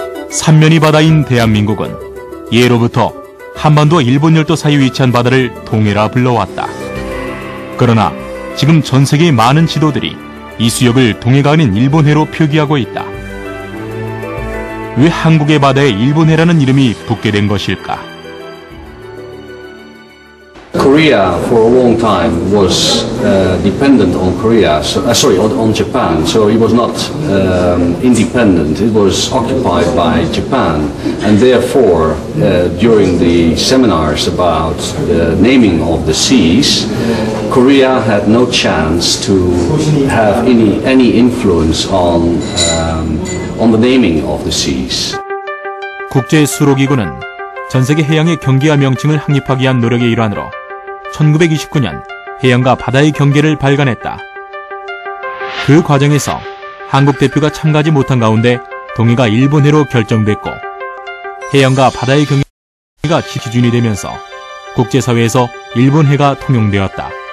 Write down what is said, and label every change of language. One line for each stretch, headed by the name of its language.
Korean: 삼면이 바다인 대한민국은 예로부터 한반도와 일본 열도 사이 위치한 바다를 동해라 불러왔다. 그러나 지금 전 세계의 많은 지도들이 이 수역을 동해가 아닌 일본해로 표기하고 있다. 왜 한국의 바다에 일본해라는 이름이 붙게 된 것일까?
English: Korea for a long time was dependent on on Japan, so it was not independent. It was occupied by Japan, and therefore, during the seminars about the naming of the seas, Korea had no chance to have any influence on the naming of the seas.
Korean: 국제 수로기구는 전 세계 해양의 경계와 명칭을 확립하기 위한 노력의 일환으로 1929년 해양과 바다의 경계를 발간했다. 그 과정에서 한국 대표가 참가하지 못한 가운데 동해가 일본해로 결정됐고 해양과 바다의 경계가 기준이 되면서 국제사회에서 일본해가 통용되었다.